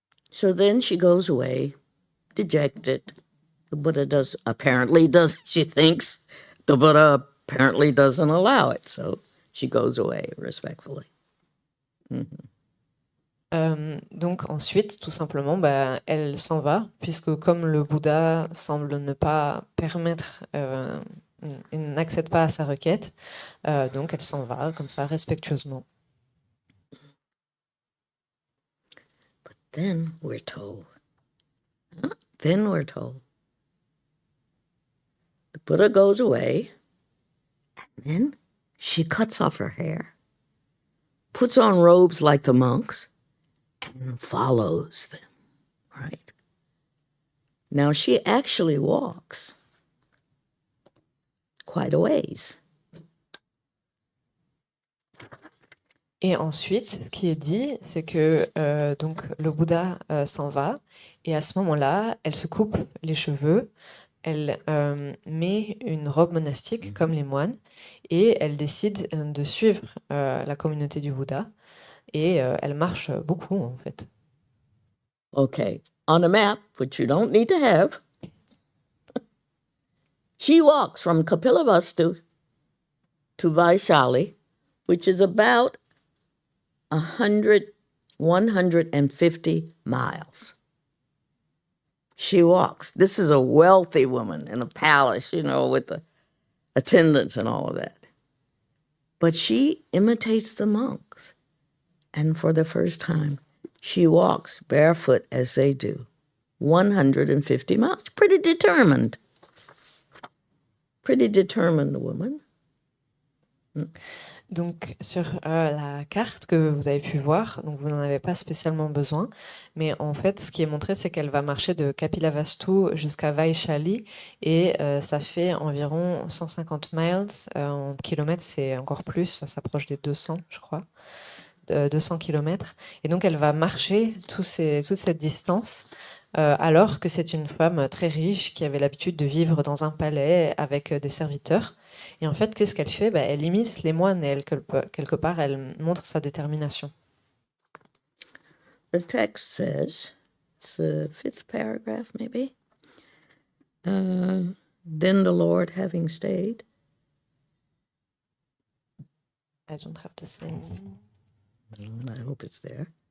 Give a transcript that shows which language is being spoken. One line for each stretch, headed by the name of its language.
English: So then she goes away, dejected. The Buddha she thinks the Buddha apparently doesn't allow it, so she goes away respectfully. Mm-hmm.
French: Donc ensuite, tout simplement, elle s'en va, puisque comme le Bouddha semble ne pas permettre, il n'accède pas à sa requête, donc elle s'en va comme ça, respectueusement.
English: But then we're told, the Buddha goes away, and then she cuts off her hair, puts on robes like the monks, and follows them, right? Now she actually walks quite a ways.
French: Et ensuite, ce qui est dit, c'est que donc le Bouddha s'en va, et à ce moment-là, elle se coupe les cheveux, elle met une robe monastique comme les moines, et elle décide de suivre la communauté du Bouddha, et elle marche beaucoup en fait.
English: Okay, on a map, which you don't need to have, she walks from Kapilavastu to Vaishali, which is about 150 miles. She walks. This is a wealthy woman in a palace, with the attendants and all of that. But she imitates the monks. And for the first time, She walks barefoot as they do, 150 miles. Pretty determined. Pretty determined woman.
French: Donc sur la carte que vous avez pu voir, donc vous n'en avez pas spécialement besoin, mais en fait ce qui est montré c'est qu'elle va marcher de Kapilavastu jusqu'à Vaishali et ça fait environ 150 miles, en kilomètres c'est encore plus, ça s'approche des 200 je crois, 200 kilomètres, et donc elle va marcher toute cette distance alors que c'est une femme très riche qui avait l'habitude de vivre dans un palais avec des serviteurs. Et en fait, qu'est-ce qu'elle fait? Elle imite les moines et elle, quelque part, elle montre sa détermination.
English: The text says, it's the 5th paragraph maybe. Then the Lord having stayed. I don't have the same. I hope it's there.